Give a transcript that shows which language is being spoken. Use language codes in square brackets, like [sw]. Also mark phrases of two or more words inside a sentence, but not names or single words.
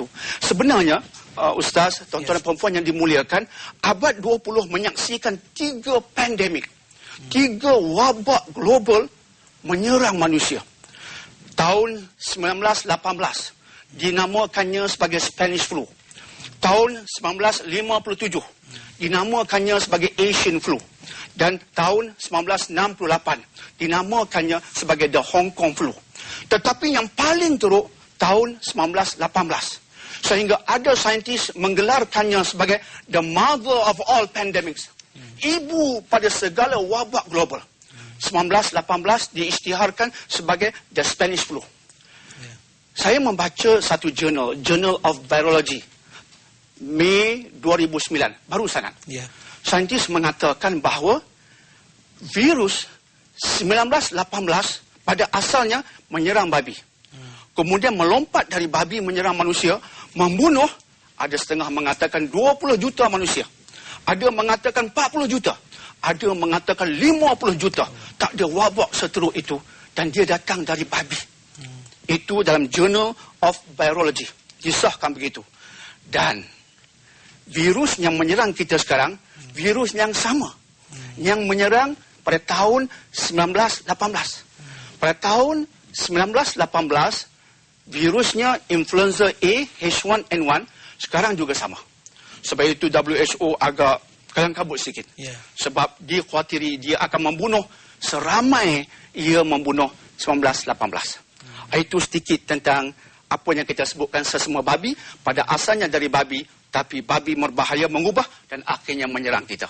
[ms] Sebenarnya, Ustaz, tuan-tuan dan perempuan yang dimuliakan, abad 20 menyaksikan 3 pandemik. 3 wabak global menyerang manusia. Tahun 1918 dinamakannya sebagai Spanish flu. Tahun 1957 dinamakannya sebagai Asian flu. Dan tahun 1968 dinamakannya sebagai the Hong Kong flu. Tetapi yang paling teruk tahun 1918. Sehingga ada saintis menggelarkannya sebagai [en] the mother of all pandemics. [ms] Ibu pada segala wabak global. 1918 diisytiharkan sebagai the Spanish flu. Saya membaca satu jurnal, Journal of Virology, Mei 2009, baru sangat. Saintis mengatakan bahawa virus 1918 pada asalnya menyerang babi. Kemudian melompat dari babi menyerang manusia, membunuh, ada setengah mengatakan 20 juta manusia. Ada mengatakan 40 juta. Ada mengatakan 50 juta. Tak ada wabak seteruk itu. Dan dia datang dari babi. Itu dalam Journal of Virology. Disahkan begitu. Dan virus yang menyerang kita sekarang, virus yang sama. Yang menyerang pada tahun 1918. Pada tahun 1918, virusnya influenza A, H1N1, sekarang juga sama. Sebab itu WHO agak kalang kabut sikit. Sebab dia khawatiri dia akan membunuh seramai ia membunuh 1918. Itu sedikit tentang apa yang kita sebutkan sesama babi. Pada asalnya dari babi, tapi babi berbahaya mengubah dan akhirnya menyerang kita.